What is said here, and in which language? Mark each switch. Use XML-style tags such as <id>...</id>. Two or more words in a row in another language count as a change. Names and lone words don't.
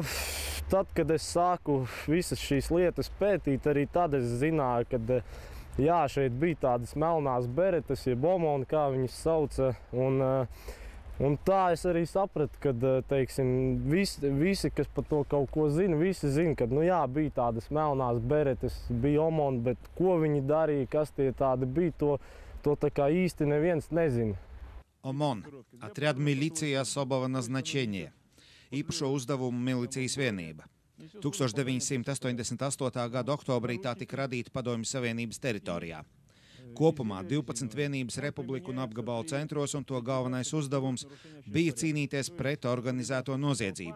<lv>Tad, kad es sāku visas šīs lietas pētīt, arī tad es zināju, ka jā, šeit bija tādas melnās beretes, jeb OMON, kā viņas sauca, un tā es arī sapratu, ka, teiksim, visi, kas par to kaut ko zina, visi zina, ka, jā, bija tādas melnās beretes, bija OMON, bet ko viņi darīja, kas tie tādi bija, to tā īsti neviens nezina.</lv> <ru>ОМОН – отряд милиции особого назначения.</ru> <lv>Īpašo uzdevumu milicijas vienība. 1988. gada oktobrī tā tika radīta Padomju Savienības teritorijā. Kopumā 12 vienības republiku un apgabalu centros, un to galvenais uzdevums bija cīnīties pret organizēto noziedzību.</lv>